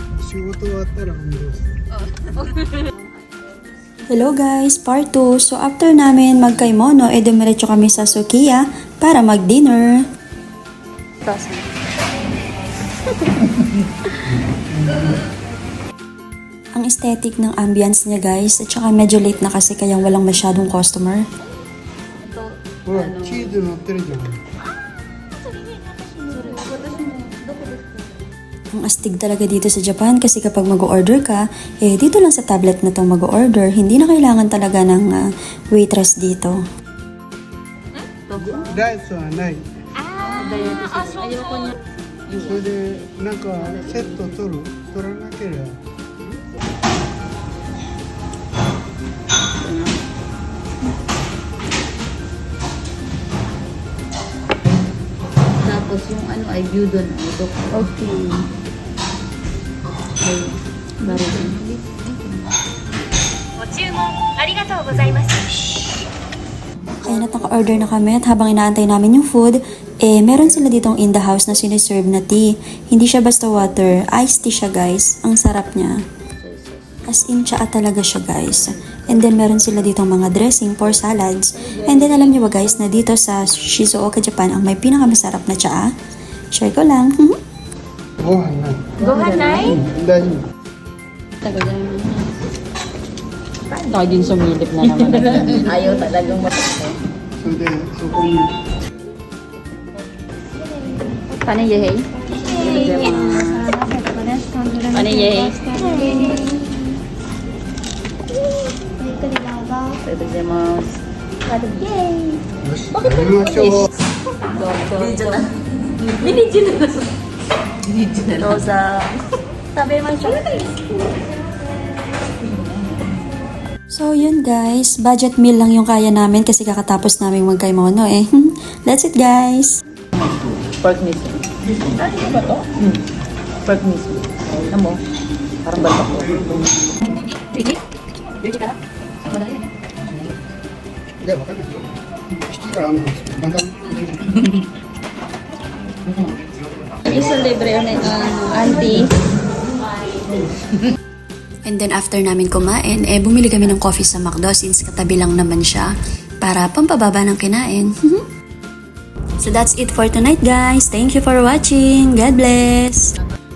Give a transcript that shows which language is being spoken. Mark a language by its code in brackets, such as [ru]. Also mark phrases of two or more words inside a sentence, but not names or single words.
[ja] 仕事終わったら運動する。 [en] Hello guys, part 2. [tl] So after namin magkaimono, dumiretso kami sa Sukiya para mag-dinner. Ang aesthetic ng ambience niya guys, at saka medyo late na kasi kaya walang masyadong customer. [ja] ほら、チーズ乗ってるじゃん。 [tl] Ang astig talaga dito sa Japan kasi kapag mag-order ka, dito lang sa tablet na itong mag-order, hindi na kailangan talaga ng waitress dito. [ja] ライスはない。あ、そうそう。それで、なんかセット取らなければ。 [tl] Tapos yung ano ay gyudon. Ito. Okay. Ay, baro din. [ja] ご注文ありがとうございます。 [tl] Kaya naka-order na kami at habang inaantay namin yung food, meron sila ditong [en] in the house [tl] na siniserve na tea. Hindi siya basta water, [en] iced tea [tl] siya guys. Ang sarap niya. [en] As in, [tl] tsaa talaga siya guys. [en] And then [tl] meron sila ditong mga [en] dressing for salads. And then [tl] alam niyo ba guys na dito sa Shizuoka, Japan, ang may pinakamasarap na tsaa? Share ko lang. [ja] ご飯ない。ご飯ない？大丈夫。 [tl] Tagal na naman. Tayo din sumilip na naman. Ayaw talagang matakbo. [ja] それで、そこに。 [tl] Paano yehey? Paano yehey? [ja] Itadakimasu. よし、食べましょう。 [tl] Rosa. Sabi naman siya. So yun guys, [en] budget meal [tl] lang yung kaya namin kasi kakatapos namin magkaimono eh. [en] That's it guys! Pork miso. [tl] Ano ba to? [en] Pork miso. [tl] Ano mo? Parang batok ko. [ja] いや、わかんない。七からだんだん。 [tl] Isa libre na auntie. [en] And then [tl] after namin kumain, bumili kami ng coffee sa McDo since katabi lang naman siya para pampababa ng kinain. [en] So that's it for tonight guys. Thank you for watching. God bless!